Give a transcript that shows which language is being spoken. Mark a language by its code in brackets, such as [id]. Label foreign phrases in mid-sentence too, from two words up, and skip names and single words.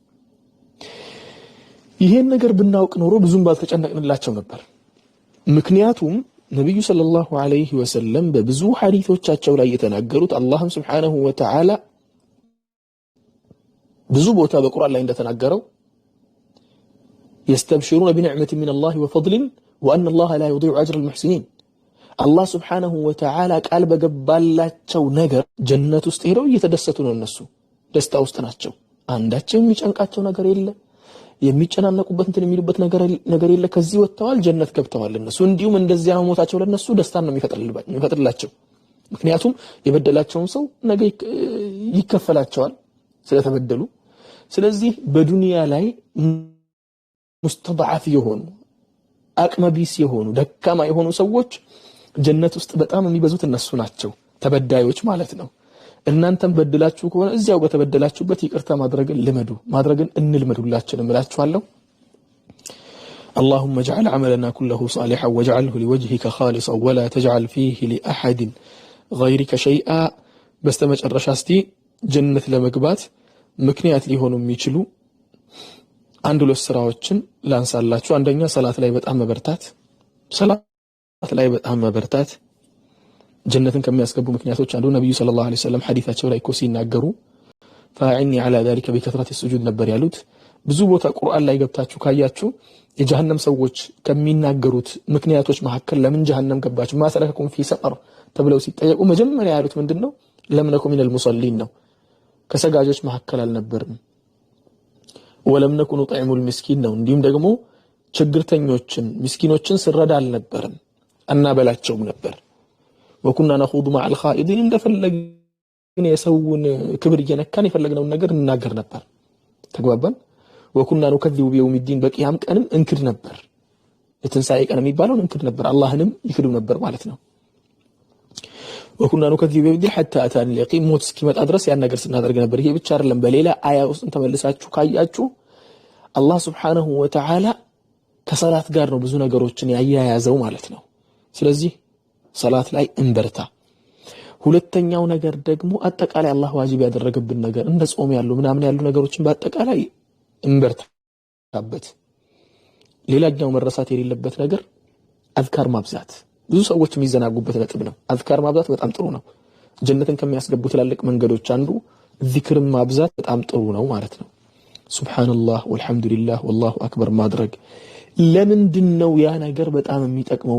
[am] ይሄን ነገር ብናውቅ ኖሮ ብዙም ባልተጨነቅንላቸው ነበር። ምክንያቱም ነብዩ [ar] صلى الله عليه وسلم [am] በብዙ ሐዲሶቻቸው ላይ የተናገሩት አላህም [ar] سبحانه وتعالى [am] ብዙ ቦታ በቁርአን ላይ እንደተናገረው [ar] يستبشرون بنعمة من الله وفضل وأن الله لا يضيع أجر المحسنين الله سبحانه وتعالى قال [am] በገባላቸው ነገር ጀነት ውስጥ ሄደው እየተደሰቱ ነው። እነሱ ደስታ ውስጥ ናቸው። አንዳቸው የሚጨንቃቸው ነገር የለ፣ የሚጨናነቁበት እንትን የሚሉበት ነገር የለ። ከዚህ ወጥተዋል፣ ጀነት ገብተዋል። እነሱ እንዲሁም እንደዚያ ሞታቸው ለነሱ ደስታን ነው የሚፈጥርላቸው። ምክንያቱም የበደላቸውን ሰው ነገ ይከፈላቸዋል ስለተበደሉ። ስለዚህ በዱንያ ላይ ሙስተضعፍ የሆኑ አቅመቢስ የሆኑ ደካማ የሆኑ ሰዎች ጀነት ውስጥ በጣም የሚበዙት እነሱ ናቸው፣ ተበዳዮች ማለት ነው። እናንተም በደላችሁ ከሆነ እዚያው በተበደላችሁበት ይቅርታ ማድረግን እንልመዱላችንም እላችኋለሁ። [ar] اللهم اجعل عملنا كله صالحا واجعله لوجهك خالصا ولا تجعل فيه لأحد غيرك شيئا [am] በስተመጨረሻ እስቲ ጀነት ለመግባት ምክንያት ሊሆኑ የሚችሉ አንድ ሁለት ስራዎችን ላንሳላችሁ። አንደኛ ሰላት ላይ በጣም መበርታት ጀነትን ከሚያስገቡ ምክንያቶች አንዱ ነብዩ [ar] صلى الله عليه وسلم [am] ሐዲሳቸው ላይ ሲናገሩ [ar] فاعني على ذلك بكثرة السجود [am] ነበር ያሉት። ብዙ ቦታ ቁርአን ላይ ገብታችሁ ካያችሁ የጀሃነም ሰዎች ከሚናገሩት ምክንያቶች መካከል ለምን ጀሃነም ገባችሁ [ar] ما سلككم في سقر [am] ተብለው ሲጠየቁ መጀመሪያ ያሉት ምንድነው? [ar] لم نكن من المصلين [am] ነው። ከሰጋጆች መካከል አልነበርም። [ar] ولم نكن نطعم المسكين [am] ነው። እንዲሁም ደግሞ ችግርተኞችን ምስኪኖችን ስረዳ አልነበርም እናበላቸውም ነበር። [ar] وكنا نخوض مع الخائضين [am] እንደፈለግን የሰውን ክብር እየነካን የፈለግነውን ነገር እንናገር ነበር። ተግባባን። [ar] وكنا نكذب بيوم الدين [am] በቂያም ቀንም እንክድ ነበር። የትንሳኤ ቀን የሚባለው እንክድ ነበር። አላህንም ይክዱ ነበር ማለት ነው። [ar] وكنا نكذب بيوم الدين حتى أتانا اليقين [am] ሞት እስኪመጣ ድረስ ያን ነገር ስናደርግ ነበር። ይሄ ብቻ አይደለም። በሌላ አያ ውስጥ ተመልሳችሁ ካያችሁ አላህ [ar] سبحانه وتعالى [am] ከሰላት ጋር ነው ብዙ ነገሮችን ያያያዘው ማለት ነው። ስለዚህ ሰላት ላይ እንበርታ። ሁለተኛው ነገር ደግሞ አጠቃላይ አላህ ዋጅብ ያደረገብን ነገር እንደ ጾም ያሉ ምናምን ያሉ ነገሮችን በአጠቃላይ እንበርታበት። ሌላኛው መረሳት የሌለበት ነገር አዝካር ማብዛት። ብዙ ሰዎች የሚዘናጉበት ነጥብ ነው። አዝካር ማብዛት በጣም ጥሩ ነው። ጀነትን ከሚያስገቡ ትላልቅ መንገዶች አንዱ ዚክርን ማብዛት በጣም ጥሩ ነው ማለት ነው። [ar] سبحان الله والحمد لله والله أكبر [am] ማድረግ። ለምንድነው ያ ነገር በጣም የሚጠቅመው?